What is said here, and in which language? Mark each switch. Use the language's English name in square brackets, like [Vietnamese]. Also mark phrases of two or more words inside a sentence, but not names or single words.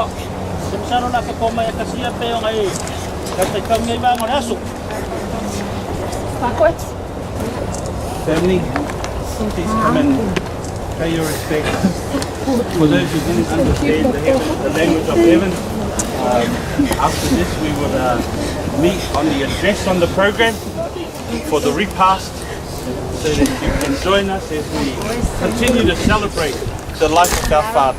[English] Semsano na koma ya kasia pe ngai. Kata kau ngai ba ngarasu. Backwards. Family, please come and pay your respects. For those who didn't understand the language of heaven, after this we would meet on the address on the program for the repast so that you can join us as we continue to celebrate the life of our Father.